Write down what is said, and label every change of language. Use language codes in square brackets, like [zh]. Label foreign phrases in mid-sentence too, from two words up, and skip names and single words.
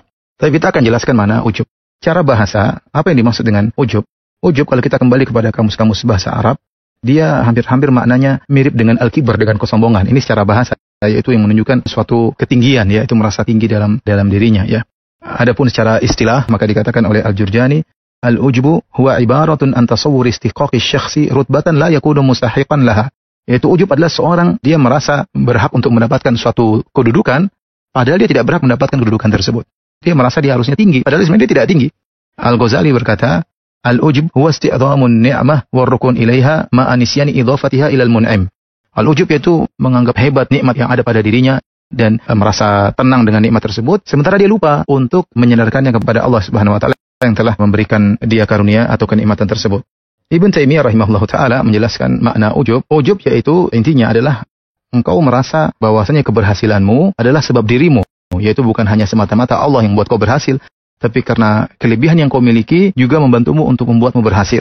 [id] Tapi kita akan jelaskan mana ujub. Cara bahasa, apa yang dimaksud dengan ujub? Ujub kalau kita kembali kepada kamus-kamus bahasa Arab, dia hampir-hampir maknanya mirip dengan al-kibar, dengan kesombongan. Ini secara bahasa, yaitu yang menunjukkan suatu ketinggian, ya, itu merasa tinggi dalam dirinya, ya. Adapun secara istilah, maka dikatakan oleh [ar] Al-Jurjani, العجب هو عبارة عن تصور استحقاق الشخص رتبة لا يكون مستحقا لها. [id] Yaitu ujub adalah seorang dia merasa berhak untuk mendapatkan suatu kedudukan, padahal dia tidak berhak mendapatkan kedudukan tersebut. Dia merasa dia harusnya tinggi, padahal sebenarnya dia tidak tinggi. Al-Ghazali berkata, [ar] العجب هو استعظام النعمة والركون إليها مع نسيان إضافتها إلى المنعم. [id] Al-ujub yaitu menganggap hebat nikmat yang ada pada dirinya dan merasa tenang dengan nikmat tersebut, sementara dia lupa untuk menyandarkannya kepada Allah [ar] سبحانه وتعالى [id] yang telah memberikan dia karunia atau kenikmatan tersebut. Ibn Taimiyah [ar] رحمه الله تعالى [id] menjelaskan makna ujub. Ujub yaitu intinya adalah engkau merasa bahwasanya keberhasilanmu adalah sebab dirimu, yaitu bukan hanya semata-mata Allah yang membuat kau berhasil, tapi karena kelebihan yang kau miliki juga membantumu untuk membuatmu berhasil.